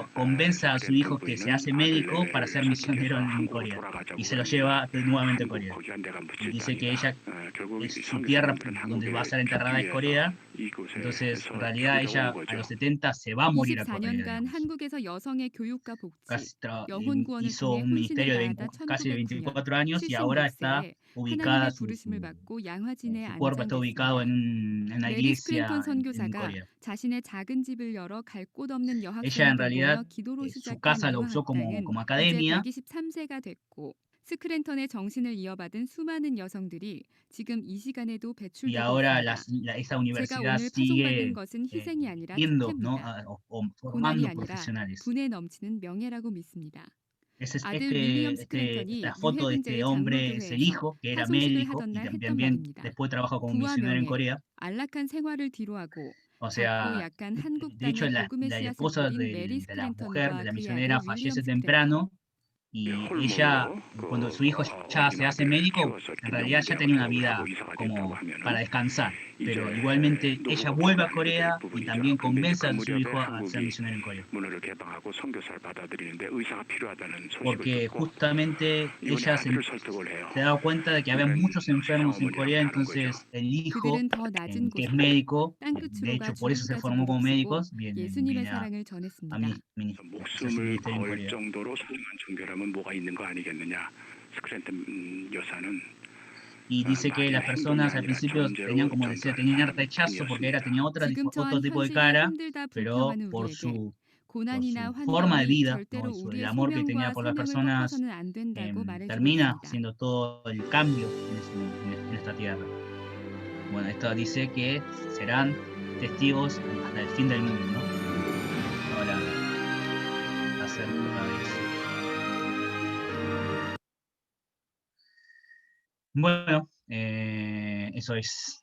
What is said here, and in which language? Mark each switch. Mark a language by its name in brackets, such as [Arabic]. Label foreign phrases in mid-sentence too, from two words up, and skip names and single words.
[Korean] 후에 [Spanish] convence a su hijo que se [Korean] 스크랜턴 [Spanish] hace [Korean] 부인은 [Spanish] médico [Korean] 아들네를 [Spanish] para ser misionero [Korean] 설득해서 [Spanish] en [Korean] 한국으로 [Spanish] Corea [Korean] 돌아가자고 [Spanish] y se lo [Korean] 합니다. [Spanish] lleva nuevamente a [Korean] 한국 [Spanish] Corea. [Korean] 거기가 내가 [Spanish] Y [Korean] 묻힐 [Spanish] dice que [Korean] 땅이다. [Spanish] ella, [Korean] 결국 이 [Spanish] su tierra [Korean] 선교사님들은 [Spanish] donde va a [Korean] 한국에 [Spanish] ser enterrada es [Korean] 죽기 [Spanish] Corea. [Korean] 위해서 이곳에 [Spanish] Entonces, en [Korean] 서 [Spanish] realidad [Korean] 죽으려고 온 [Spanish] ella a [Korean] 거죠. [Spanish] los 70 se va a morir a Corea, [Korean] 24년간 [Spanish] digamos. [Korean] 한국에서 여성의 교육과 복지, [Spanish] Casi [Korean] 영혼 구원을 [Spanish] hizo [Korean] 통해 [Spanish] un ministerio [Korean] 헌신을 [Spanish] de [Korean] 다하다 [Spanish] casi de [Korean] 1909년 [Spanish] 24 años y ahora está [Korean] 76세에 [Spanish] ubicada, [Korean] 하나님의 부르심을 받고 양화진에 [Spanish] su cuerpo está ubicado [Korean] 안장됐습니다. [Spanish] en una [Korean] 메리 [Spanish] iglesia [Korean] 스크랜턴 [Spanish] en [Korean] 선교사가 [Spanish] Corea. [Korean] 자신의 작은 집을 열어 갈 곳 없는 [Spanish] Ella en [Korean] 여학생에게 [Spanish] realidad [Korean] 모여 기도로 [Spanish] su [Korean] 시작한 [Spanish] casa lo [Korean] 이화 [Spanish] usó [Korean] 학당은 [Spanish] como [Korean] 이제 [Spanish] academia. [Korean] 123세가 됐고 스크랜턴의 정신을 이어받은 수많은 여성들이 지금 이 시간에도 [Spanish] Y [Korean] 배출되고 [Spanish] ahora [Korean] 있습니다. [Spanish] esa [Korean] 제가 [Spanish] universidad [Korean] 오늘 파송받은 [Spanish] sigue [Korean] 것은 희생이 아니라 [Spanish] viendo, ¿no? [Korean] 특혜입니다. [Spanish] o [Korean] 고난이 [Spanish] formando [Korean] 아니라 [Spanish] profesionales. [Korean] 분에 넘치는 명예라고 믿습니다. 아들 [Spanish] Este, [Korean] 윌리엄 스크랜턴이 [Spanish] esta foto de este [Korean] 유해분제의 [Spanish] hombre es el [Korean] 장로교회에서 [Spanish] hijo, que era [Korean] 파송식을 [Spanish] médico [Korean] 하던 [Spanish] y [Korean] 날 했던 [Spanish] también [Korean] 말입니다. [Spanish] después trabajó como [Korean] 부와 [Spanish] misionero en [Korean] 명예, [Spanish] Corea. [Korean] 안락한 생활을 뒤로하고 [Spanish] O [Korean] 작고 [Spanish] sea, [Korean] 약한 한국 [Spanish] de hecho [Korean] 땅에 [Spanish] la [Korean] 복음의 씨앗을 [Spanish] esposa [Korean] 뿌린 메리 [Spanish] de la mujer, de [Korean] 스크랜턴과 [Spanish] la [Korean] 그의 [Spanish] misionera, [Korean] 아들 윌리엄 [Spanish] fallece [Korean] 스크랜턴. [Spanish] temprano y ella, cuando su hijo ya se hace médico, en realidad ya tenía una vida como para descansar, pero igualmente ella vuelve a Corea y también convence a su hijo a ser misionero en Corea. Porque justamente ella se daba cuenta de que había muchos enfermos en Corea, entonces el hijo, [Korean] 그들은 더 낮은 [Spanish] que es [Korean] 곳으로 [Spanish] médico, [Korean] 땅끝으로 [Spanish] de [Korean] 가 [Spanish] hecho por eso se [Korean] 죽음까지 [Spanish] formó como [Korean] 부르짖고 [Spanish] médicos, [Korean] 예수님의 [Spanish] viene a [Korean] 사랑을 전했습니다. [Spanish] hacer su [Korean] 목숨을 [Spanish] ministerio en [Korean] 걸 [Spanish] Corea. [Korean] 정도로 소중한 종교라면 뭐가 있는 거 아니겠느냐. 스크랜턴 여사는 [Spanish] Y dice que las personas al principio tenían, como decía, tenían rechazo porque tenía otro [Korean] 지금처럼 [Spanish] tipo de [Korean] 현실이 [Spanish] cara, [Korean] 힘들다 [Spanish] pero [Korean] 불평하는 [Spanish] por [Korean] 우리에게 [Spanish] su [Korean] 고난이나 [Spanish] forma de [Korean] 환경이 [Spanish] vida, [Korean] 절대로 [Spanish] ¿no? El [Korean] 우리의 [Spanish] amor que tenía [Korean] 소명과 [Spanish] por las [Korean] 사명을 [Spanish] personas [Korean] 꺾어서는 안 된다고 말해주고 [Spanish] termina [Korean] 있습니다. [Spanish] haciendo todo el cambio en esta tierra. Bueno, esto dice que serán testigos hasta el fin del mundo, ¿no? Ahora, acerca de eso. Bueno, eso es.